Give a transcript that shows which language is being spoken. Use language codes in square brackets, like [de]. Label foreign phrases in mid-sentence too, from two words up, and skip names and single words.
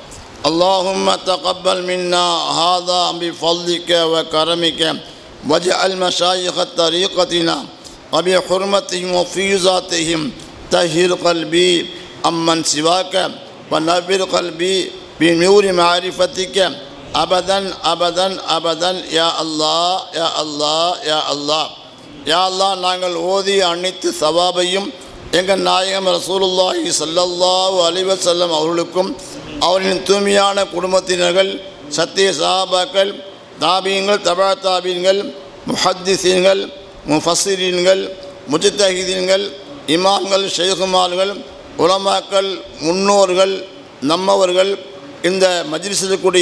[ar] اللهم تقبل منا هذا بفضلك وكرمك واجعل مشايخ طريقتنا وبحرمتهم وفيضاتهم طهر قلبي أمن سواك ونبر قلبي بنور معرفتك أبدا أبدا أبدا يا الله يا الله يا الله يا الله. [ta] நாங்கள் ஓதிய அனைத்து சவாபையும் எங்கள் நாயகம் ரசூலுல்லாஹி [ar] صلى الله عليه وسلم [ta] அவர்களுக்கும் அவர்களின் தூய்மையான குடும்பத்தினர்கள், சத்திய சஹாபாக்கள், தாபீன்கள், தபா தாபீன்கள், முஹத்திஸீன்கள், முஃபஸ்ஸிரீன்கள், முஜ்தஹிதீன்கள், இமாம்கள், ஷைகுமார்கள், உலமாக்கள், முன்னோர்கள், நம்மவர்கள், இந்த மஜ்லிஸில் கூடிய